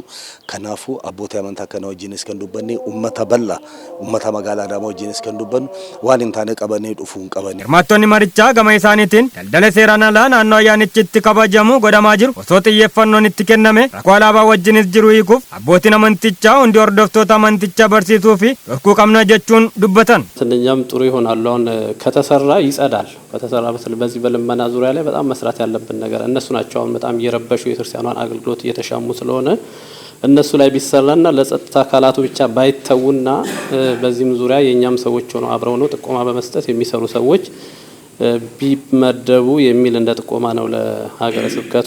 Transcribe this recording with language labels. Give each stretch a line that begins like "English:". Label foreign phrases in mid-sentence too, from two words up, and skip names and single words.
Oromo: Kanaafuu abbootii amantaa kana wajjinis kan dubbanne uummata bal'aa uummata magaalaa Adaamaa wajjinis kan dubbannu waan hin taane qabanii dhufuu hin qabani. Hirmaattonni marichaa gama isaaniitiin daldala seeraan alaa naannoo ayyaanichi itti kabajamu godhamaa jiru osoo xiyyeeffannoon itti kenname rakkoo alaabaa wajjinis jiru hiikuuf abbootiin amantichaa hundi hordoftoota amantichaa barsiisuu fi dhorkuu qabna jechuun dubbatan.
Amharic: እኛም ጥሩ ይሆናል አሁን ከተሰራ ይጸዳል ከተሰራ በዚህ በልመና ዙሪያ ላይ በጣም መስራት ያለብን ነገር እነሱ ናቸው አሁን በጣም እየረበሹ የክርስቲያኗን አገልግሎት እየተሻሙ ስለሆነ እነሱ ላይ ቢሰራና ለጸጥታ አካላቱ ብቻ ባይተውና በዚህም ዙሪያ የኛም ሰዎች ሆነው አብረው ነው ጥቆማ በመስጠት የሚሰሩ ሰዎች ቢመደቡ የሚል እንደ ጥቆማ ነው ለሀገረ ስብከቱ።